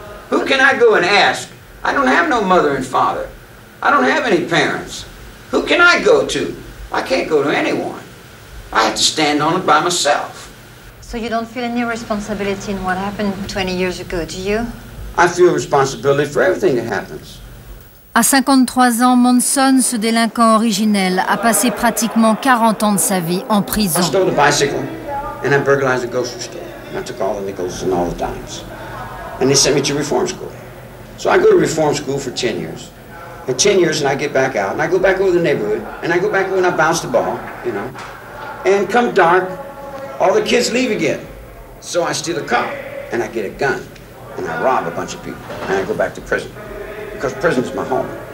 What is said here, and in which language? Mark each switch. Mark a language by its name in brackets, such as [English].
[English] Who can I go and ask? I don't have no mother and father. I don't have any parents. Who can I go to? I can't go to anyone. I have to stand on it by myself. So you don't feel any responsibility in what happened 20 years ago, do you? I feel responsibility for everything that happens. [French] À 53 ans, Monson, ce délinquant originel, a passé pratiquement 40 ans de sa vie en prison. [English] I stole a bicycle and I burglarized a grocery store. And I took all the nickels and all the dimes. And they sent me to reform school. So I go to reform school for 10 years. And 10 years and I get back out and I go back over the neighborhood and I go back over and I bounce the ball, you know. And come dark, all the kids leave again. So I steal a car and I get a gun and I rob a bunch of people and I go back to prison. Because prison's my home.